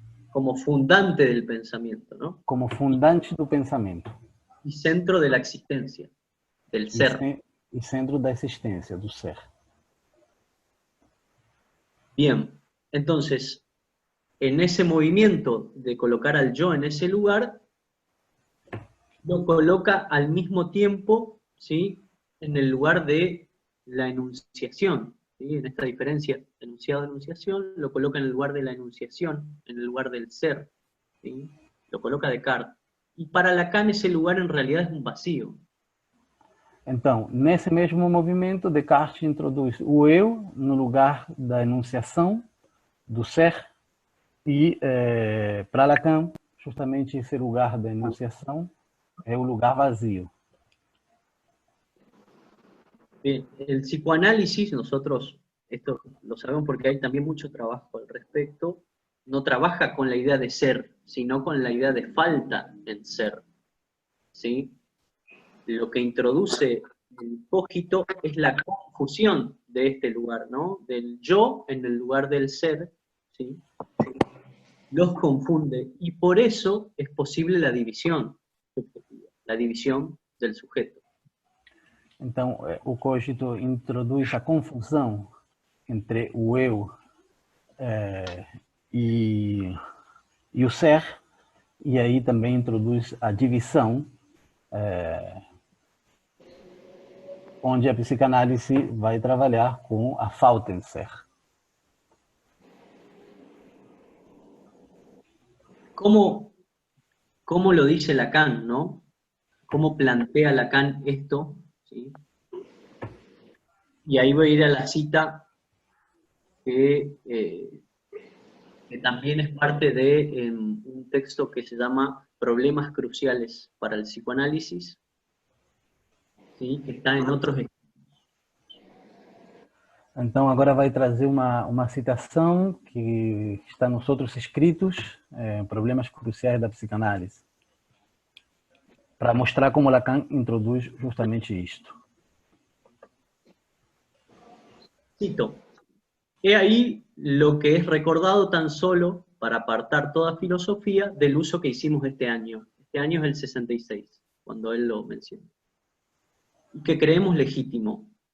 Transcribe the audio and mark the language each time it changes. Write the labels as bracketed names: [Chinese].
[Spanish] Como fundante del pensamiento, ¿no? [Portuguese] Como fundante do pensamento. [Spanish] Y centro de la existencia, del ser. [Portuguese] E centro da existência, do ser. [Spanish] Bien, entonces, en ese movimiento de colocar al yo en ese lugar, lo coloca al mismo tiempo, ¿sí?, en el lugar de la enunciación, ¿sí? En esta diferencia, enunciado-enunciación, lo coloca en el lugar de la enunciación, en el lugar del ser, ¿sí? Lo coloca Descartes. Y para Lacan ese lugar en realidad es un vacío. [Portuguese] Então, nesse mesmo movimento, Descartes introduz o eu no lugar da enunciação, do ser, e para Lacan, justamente esse lugar da enunciação é o lugar vazio. [Spanish] Bien, el psicoanálisis, nosotros, esto lo sabemos porque hay también mucho trabajo al respecto, no trabaja con la idea de ser, sino con la idea de falta en ser, ¿sí? Lo que introduce el cogito es la confusión de este lugar, ¿no? Del yo en el lugar del ser, ¿sí? Los confunde, y por eso es posible la división subjetiva, la división del sujeto. [Portuguese] Então, o cogito introduz a confusão entre o eu e o ser, e aí também introduz a divisão, onde a psicanálise vai trabalhar com a falta em ser. [Spanish] ¿Cómo lo dice Lacan, no? ¿Cómo plantea Lacan esto? ¿Sí? Y ahí voy a ir a la cita que también es parte de un texto que se llama Problemas cruciales para el psicoanálisis, ¿sí? Que está en otros. [Portuguese] Então, agora vai trazer uma citação que está nos outros escritos, Problemas Cruciais da Psicanálise, para mostrar como Lacan introduz justamente isto. [Spanish] Cito: he ahí lo que es recordado tan solo para apartar toda filosofía del uso que hicimos este año. Este año es el 66, cuando él lo menciona. Y que creemos legítimo.